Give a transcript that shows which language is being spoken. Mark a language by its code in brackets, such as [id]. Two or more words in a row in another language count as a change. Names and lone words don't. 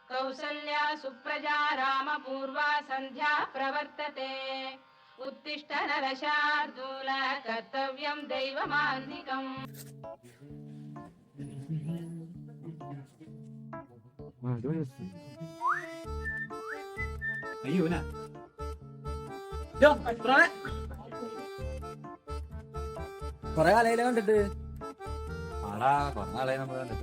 [sa] कौसल्या सुप्रजा रामपूर्वा सन्ध्या प्रवर्तते उत्तिष्ठ नरशार्दूल कर्तव्यं दैवमान्निकम्. [ml] അയ്യോ കൊറേ കാലയിലെ കണ്ടിട്ട്. ആടാ കൊറേ നാളെ നമ്മള് കണ്ടിട്ട്.